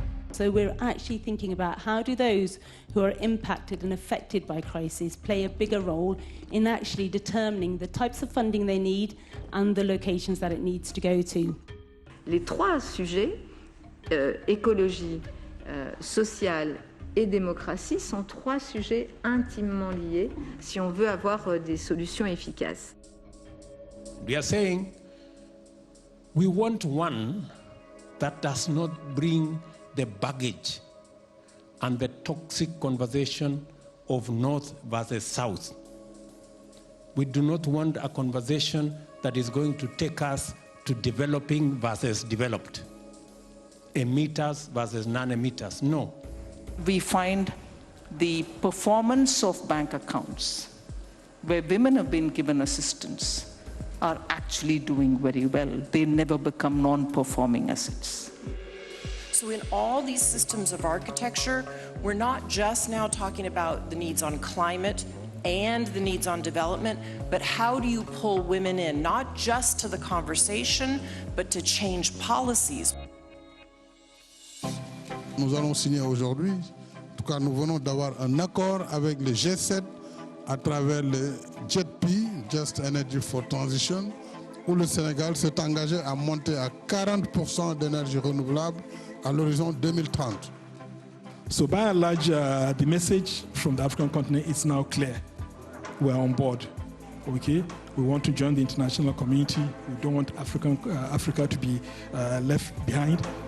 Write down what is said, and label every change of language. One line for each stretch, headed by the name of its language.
English: So we're actually thinking about how do those who are impacted and affected by crises play a bigger role in actually determining the types of funding they need and the locations that it needs to go to.
French: Les trois sujets, écologie, sociale et démocratie, sont trois sujets intimement liés si on veut avoir des solutions efficaces.
English: We are saying we want one that does not bring the baggage and the toxic conversation of North versus South. We do not want a conversation that is going to take us to developing versus developed, emitters versus non-emitters. No. We find the performance of bank accounts where women have been given assistance are actually doing very well. They never become non-performing assets. So in all these systems of architecture, we're not just now talking about the needs on climate and the needs on development, but how do you pull women in, not just to the conversation, but to change policies?
French: Nous allons signer aujourd'hui, en tout cas nous venons d'avoir un accord avec le G7 à travers le JETP, Just Energy for Transition, où le Sénégal s'est engagé à monter à 40% d'énergie renouvelable à l'horizon 2030.
English: So by and large, the message from the African continent is now clear. We're on board, okay? We want to join the international community. We don't want Africa to be left behind.